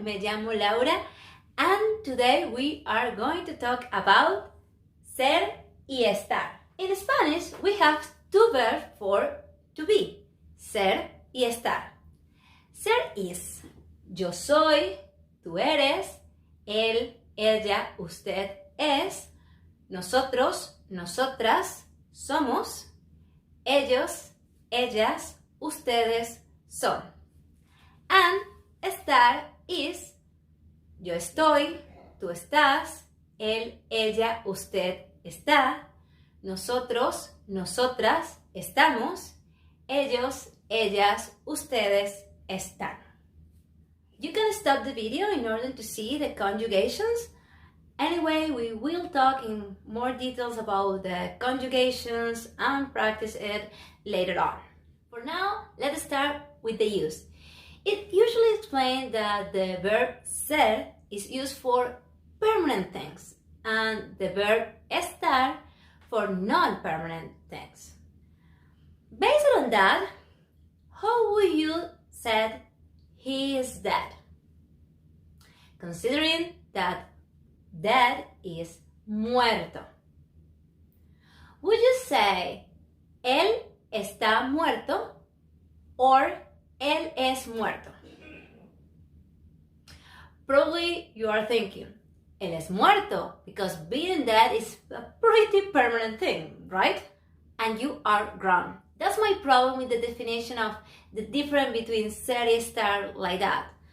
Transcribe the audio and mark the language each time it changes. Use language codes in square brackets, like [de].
[es] Me llamo Laura [en] and today we are going to talk about ser y estar. In Spanish, we have two verbs for to be, ser y estar. [es] Ser is, yo soy, tú eres, él, ella, usted es, nosotros, nosotras, somos, ellos, ellas, ustedes, son. And estar is yo estoy, tú estás, él, ella, usted está, nosotros, nosotras estamos, ellos, ellas, ustedes están. [en] You can stop the video in order to see the conjugations. Anyway, we will talk in more details about the conjugations and practice it later on. For now, let's start with the use. It usually explains that the verb ser is used for permanent things and the verb estar for non-permanent things. Based on that, how would you say he is dead? Considering that dead is muerto. Would you say [es] él está muerto [en] or [es] él es muerto? [en] Probably you are thinking, [es] él es muerto, [en] because being dead is a pretty permanent thing, right? And you are wrong. That's my problem with the definition of the difference between ser y estar like that.